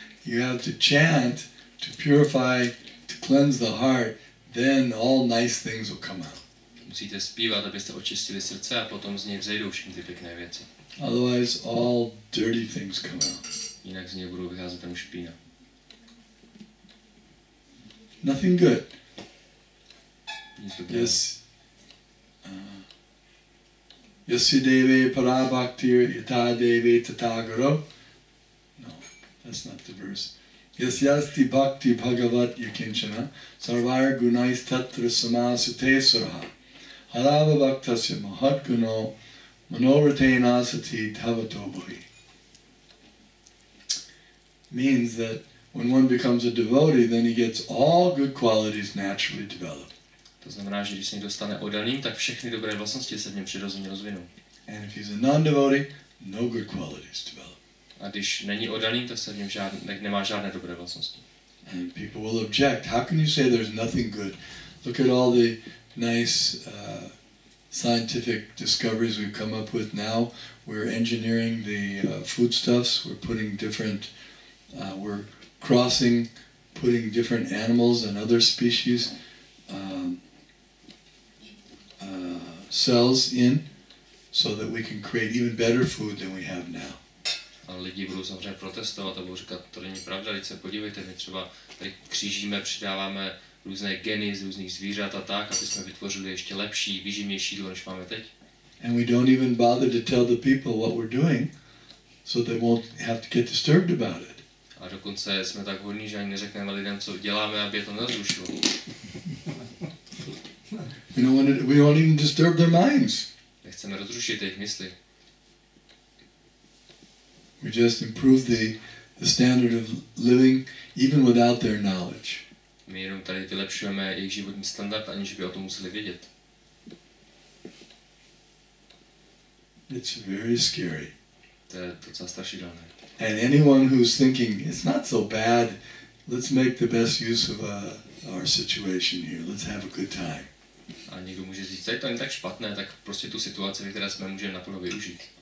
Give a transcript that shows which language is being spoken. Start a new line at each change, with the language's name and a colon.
English: You have to chant to purify, to cleanse the heart, then all nice things will come out.
Czech: Musíte zpívat, abyste očistili srdce a potom z něj vzejdou všechny ty pěkné věci.
English: Otherwise all dirty things come out.
Czech: Jinak z něj budou vycházet tam špína.
English: Nothing good.
Czech: Nic dobrého.
English: Yes.
Sanskrit: Yasya deve parabhaktir yata deve tatagaro.
English: No, that's not the verse.
Sanskrit: Yasyasti bhakti bhagavat yakinchana sarvar gunais tatra samasate suraha. Harava bhaktasya mahat guno manoratena sati dhavato.
English: Means that when one becomes a devotee, then he gets all good qualities naturally developed.
Czech: To znamená, že když se někdo stane oddaným, tak všechny dobré vlastnosti se v něm přirozeně rozvinou.
English: And if he's a non-devotee, no good qualities develop.
Czech: A když není oddaný, tak se v něm nemá žádné dobré vlastnosti.
English: And people will object. How can you say there's nothing good? Look at all the nice scientific discoveries we've come up with now. We're engineering the foodstuffs. We're putting different, we're crossing, putting different animals and other species cells in so that we can create even better food than we have now.
Czech: A lidi budou samozřejmě protestovat a budou říkat, to není pravda, teď se podívejte, my třeba tady křížíme, přidáváme různé geny z různých zvířat a tak, aby jsme vytvořili ještě lepší, výživnější jídlo, než máme teď.
English: And we don't even bother to tell the people what we're doing so they won't have to get disturbed about it.
Czech: A dokonce jsme tak hodní, že ani neřekneme lidem, co děláme, aby je to nezrušilo.
English: We don't even disturb their minds.
Czech: Nechceme rozrušit jejich mysli.
English: We just improve the standard of living even without their knowledge.
Czech: My jenom tady vylepšujeme jejich životní standard, aniž by o tom museli vědět.
English: It's very scary.
Czech: To je docela strašidelné.
English: And anyone who's thinking, it's not so bad, let's make the best use of our situation here, let's have a good time.
Czech: A někdo může říct, že to není tak špatné, tak prostě tu situaci, ve které jsme, můžeme naplno využít.